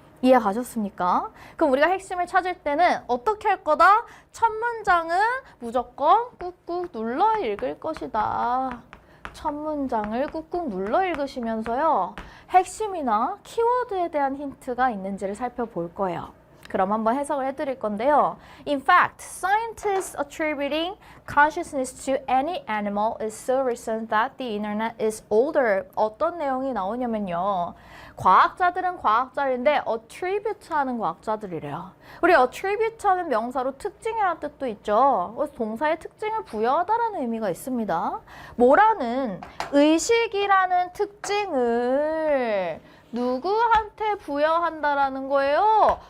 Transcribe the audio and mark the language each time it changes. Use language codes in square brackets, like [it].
[ko] 이해 가셨습니까? 그럼 우리가 핵심을 찾을 때는 어떻게 할 거다? 첫 문장은 무조건 꾹꾹 눌러 읽을 것이다. 첫 문장을 꾹꾹 눌러 읽으시면서요. 핵심이나 키워드에 대한 힌트가 있는지를 살펴볼 거예요. 그럼 한번 해석을 해드릴 건데요. [en] In fact, scientists attributing consciousness to any animal is so recent that the internet is older. [ko] 어떤 내용이 나오냐면요. 과학자들은 과학자인데 attribute 하는 과학자들이래요. 우리 attribute 하는 명사로 특징이라는 뜻도 있죠. 그래서 동사의 특징을 부여하다라는 의미가 있습니다. 뭐라는 의식이라는 특징을 누구한테 부여한다라는 거예요?